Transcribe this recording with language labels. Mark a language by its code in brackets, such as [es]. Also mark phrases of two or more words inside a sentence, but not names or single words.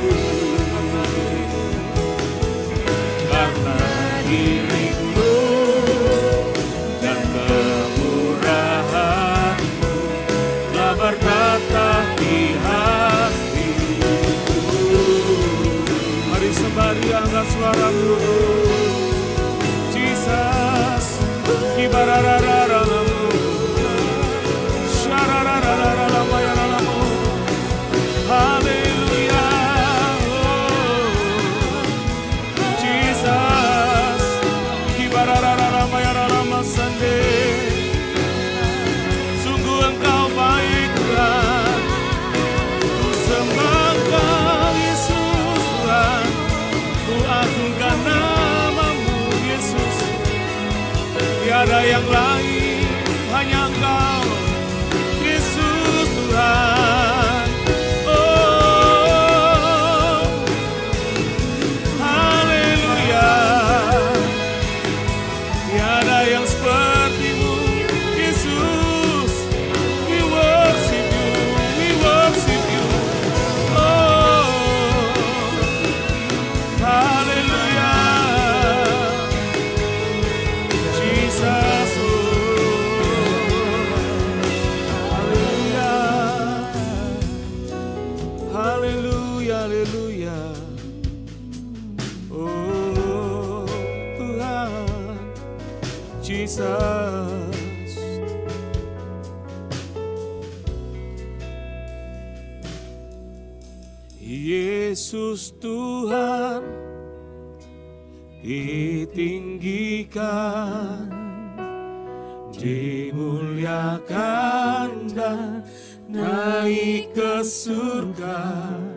[id] Karena dirimu dan kemurahan-Mu telah bertata di hatiku. Mari sembari angkat suaramu, Jesus, kibararararamu, syarararararamayararamu, haleluya, Jesus, kibararararamayaramasande, sungguh Engkau baik Tuhan, ku sembah Engkau Yesus Tuhan, ku agungkan nama-Mu Yesus, tiada yang lain, hanya Engkau Yesus Tuhan. Oh, haleluya, tiada yang seperti-Mu Yesus, [en] we worship You, we worship You. [id] Oh, haleluya, Jesus, haleluya, haleluya, haleluya. Oh Tuhan, Jesus. Yesus. Yesus Tuhan ditinggikan, dimuliakan dan naik ke surga.